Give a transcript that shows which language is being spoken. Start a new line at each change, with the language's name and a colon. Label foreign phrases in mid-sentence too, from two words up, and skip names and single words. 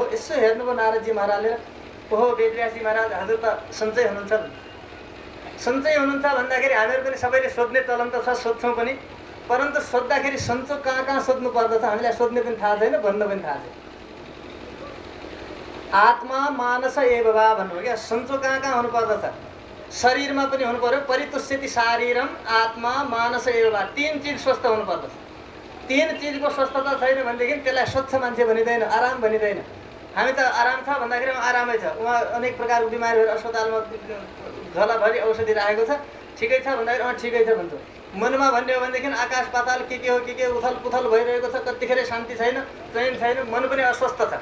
Nepali: यसो हेर्नुभयो नारदजी महाराजले, ओहो वेदव्यासजी महाराज हजुर त सन्चै हुनुहुन्छ। सन्चै हुनुहुन्छ भन्दाखेरि हामीहरू पनि सबैले सोध्ने चलन त छ, सोध्छौँ पनि, परन्तु सोद्धाखेरि सन्चो कहाँ कहाँ सोध्नु पर्दछ हामीलाई सोध्ने पनि थाहा छैन, भन्न पनि थाहा छैन।
Sanskrit: आत्मा मानस एव वा
Nepali: भन्नुभयो क्या, सन्चो कहाँ कहाँ हुनु पर्दछ? शरीरमा पनि हुनु पर्यो।
Sanskrit: परितुष्यति शारीरम आत्मा मानस एव वा,
Nepali: 3 चिज स्वस्थ हुनु पर्दछ। 3 चिजको स्वस्थता छैन भनेदेखि त्यसलाई स्वच्छ मान्छे भनिँदैन, आराम भनिँदैन। हामी त आराम छ भन्दाखेरि आरामै छ, उहाँ अनेक प्रकारको बिमारीहरू अस्पतालमा झोलाभरि औषधि राखेको छ, ठिकै छ भन्दाखेरि ठिकै छ भन्छ। मनमा भन्ने हो भनेदेखि आकाश पाताल के हो के उथल पुथल भइरहेको छ, कतिखेर शान्ति छैन, चैन छैन, मन पनि अस्वस्थ छ।